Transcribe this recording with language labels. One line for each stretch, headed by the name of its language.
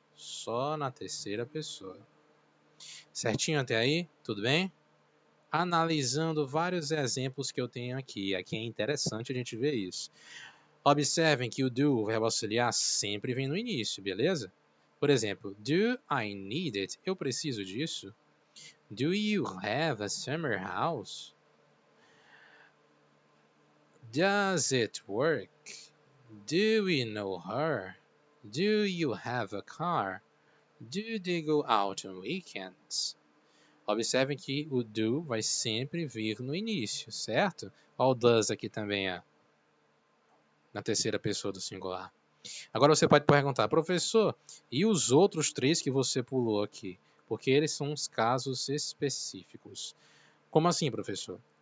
Portuguese: Só na terceira pessoa. Certinho até aí? Tudo bem? Analisando vários exemplos que eu tenho aqui. Aqui é interessante a gente ver isso. Observem que o do, o verbo auxiliar, sempre vem no início, beleza? Por exemplo,
English: do I need it?
Portuguese: Eu preciso disso.
English: Do you have a summer house? Does it work? Do we know her? Do you have a car? Do they go out on weekends?
Portuguese: Observem que o do vai sempre vir no início, certo? Olha o does aqui também, na terceira pessoa do singular. Agora você pode perguntar, professor, e os outros três que você pulou aqui? Porque eles são os casos específicos. Como assim, professor?